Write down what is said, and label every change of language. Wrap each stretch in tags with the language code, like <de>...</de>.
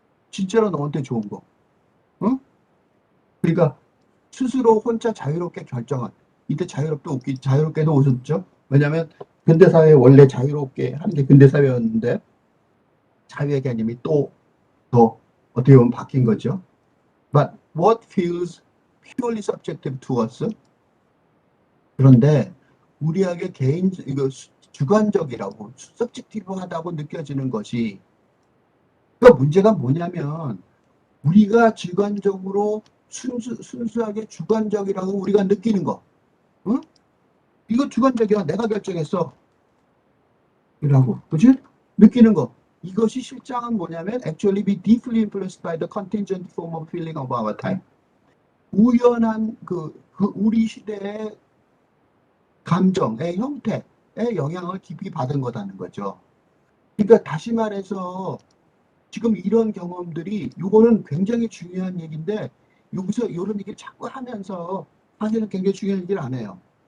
<ko>진짜로 너한테 좋은 거. 응? 그러니까 스스로 혼자 자유롭게 결정한. 이때 자유롭게도 웃었죠. 왜냐하면 근대사회 원래 자유롭게 하는 게 근대사회였는데 자유의 개념이 또 더 어떻게 보면 바뀐 거죠.</ko> <en>But what feels purely subjective to us?</en> <ko>그런데 우리에게 이거 주관적이라고 subjective하다고 느껴지는 것이 그러니까 문제가 뭐냐면 우리가 주관적으로 순수하게 주관적이라고 우리가 느끼는 거. 응? 이거 주관적이야. 내가 결정했어. 이라고. 그치? 느끼는 거. 이것이 실장은 뭐냐면</ko> <en>actually be deeply influenced by the contingent form of feeling of our time.</en> <ko>우연한 우리 시대의 감정의 형태의 영향을 깊이 받은 거라는 거죠. 그러니까 다시 말해서 지금 이런 경험들이 이거는 굉장히 중요한 얘기인데 여기서 이런 얘기를 자꾸 하면서 사실은 굉장히 중요한 얘기를 안 해요.</ko>